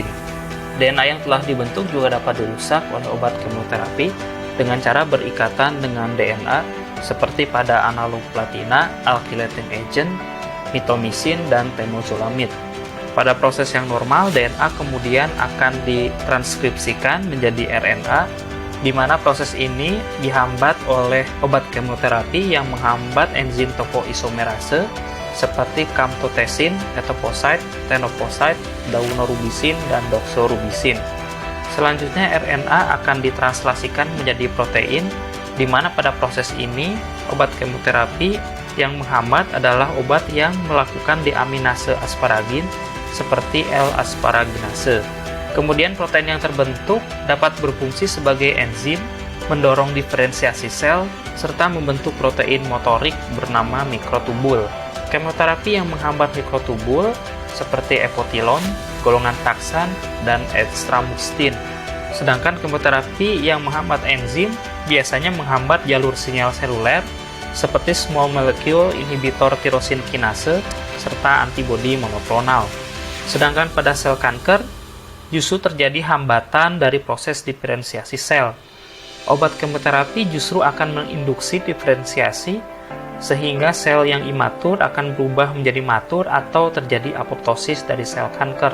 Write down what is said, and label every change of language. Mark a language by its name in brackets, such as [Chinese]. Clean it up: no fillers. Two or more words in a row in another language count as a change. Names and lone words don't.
[Indonesian] DNA yang telah dibentuk juga dapat dirusak oleh obat kemoterapi dengan cara berikatan dengan DNA seperti pada analog platina, [English] alkylating agent, [Indonesian] mitomycin, dan temozolomid. Pada proses yang normal, DNA kemudian akan ditranskripsikan menjadi RNA, di mana proses ini dihambat oleh obat kemoterapi yang menghambat enzim topoisomerase seperti camptothecin, etoposide, tenoposide, daunorubisin, dan doxorubisin. Selanjutnya RNA akan ditranslasikan menjadi protein, di mana pada proses ini obat kemoterapi yang menghambat adalah obat yang melakukan deaminase asparagin seperti L-asparaginase. Kemudian protein yang terbentuk dapat berfungsi sebagai enzim, mendorong diferensiasi sel, serta membentuk protein motorik bernama mikrotubul. Kemoterapi yang menghambat mikrotubul seperti epotilon, golongan taksan, dan extramustin. Sedangkan kemoterapi yang menghambat enzim biasanya menghambat jalur sinyal seluler seperti [English] small molecule inhibitor [Indonesian] tirosin kinase serta antibodi monoklonal. Sedangkan pada sel kanker justru terjadi hambatan dari proses diferensiasi sel. Obat kemoterapi justru akan menginduksi diferensiasi sehingga sel yang imatur akan berubah menjadi matur atau terjadi apoptosis dari sel kanker.